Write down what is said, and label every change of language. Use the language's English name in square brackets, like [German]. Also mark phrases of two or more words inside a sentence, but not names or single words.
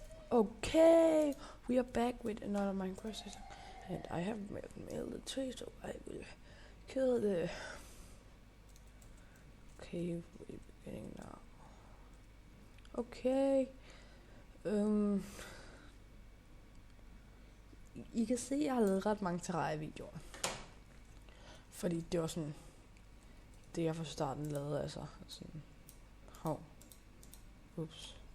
[English] Okay, we are back with another Minecraft season, and I have mailed the tree, so I will kill the. Okay, we're beginning now. [Danish] Okay, I kan se, at jeg har lavet ret mange terrarie-videoer, fordi det var sådan det, jeg fra starten lavede, altså sådan. Ups.